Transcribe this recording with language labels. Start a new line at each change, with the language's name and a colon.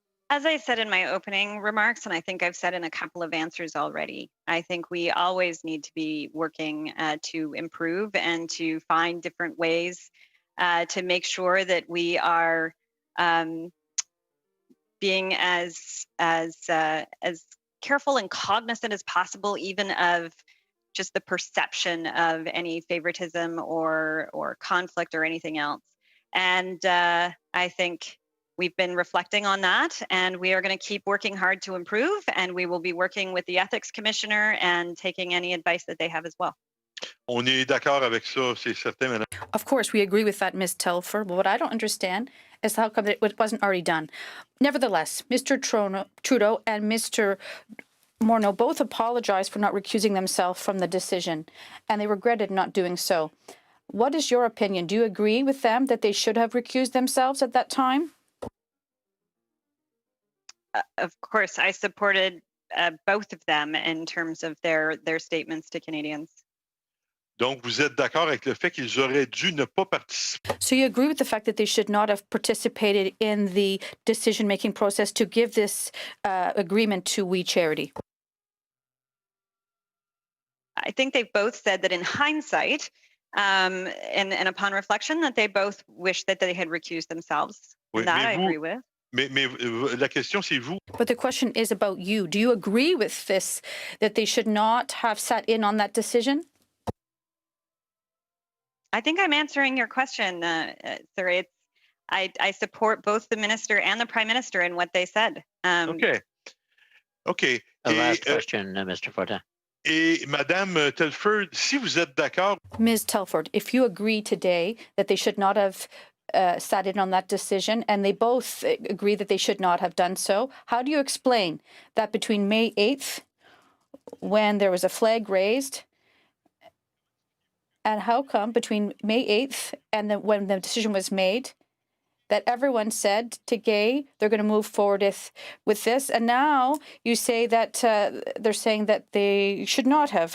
English: As I said in my opening remarks, and I think I've said in a couple of answers already, I think we always need to be working to improve and to find different ways to make sure that we are being as careful and cognizant as possible, even of just the perception of any favoritism or conflict or anything else. And I think we've been reflecting on that, and we are going to keep working hard to improve, and we will be working with the Ethics Commissioner and taking any advice that they have as well.
French: On est d'accord avec ça, c'est certain, madame.
English: Of course, we agree with that, Ms. Telford, but what I don't understand is how come it wasn't already done. Nevertheless, Mr. Trudeau and Mr. Morneau both apologized for not recusing themselves from the decision, and they regretted not doing so. What is your opinion? Do you agree with them that they should have recused themselves at that time? Of course, I supported both of them in terms of their statements to Canadians.
French: Donc, vous êtes d'accord avec le fait qu'ils auraient dû ne pas participer?
English: So you agree with the fact that they should not have participated in the decision-making process to give this agreement to We Charity? I think they've both said that in hindsight, and upon reflection, that they both wish that they had recused themselves.
French: Oui,
English: And that I agree with.
French: Mais la question, c'est vous.
English: But the question is about you. Do you agree with this, that they should not have sat in on that decision? I think I'm answering your question, sir. I support both the minister and the prime minister in what they said. OK. Last question, Mr. Fortin.
French: Et Madame Telford, si vous êtes d'accord.
English: Ms. Telford, if you agree today that they should not have sat in on that decision, and they both agree that they should not have done so, how do you explain that between May 8th, when there was a flag raised, and how come between May 8th and when the decision was made, that everyone said to Gay, they're going to move forward with this, and now you say that they're saying that they should not have?